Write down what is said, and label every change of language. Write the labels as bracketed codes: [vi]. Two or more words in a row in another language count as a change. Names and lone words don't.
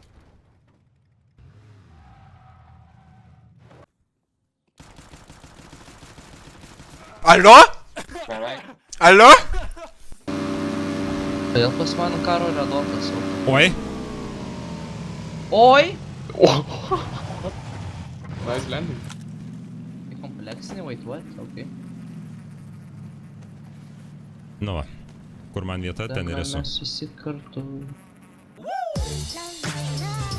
[lt] Alio? Alio? Kodėl pas mano karo yra dotas? Oi? Oi! [en] Nice landing. Kompleksinė, wait, what? Okay. [lt] Nu va. Kur man vieta, ten ir esu. Mes visi kartu.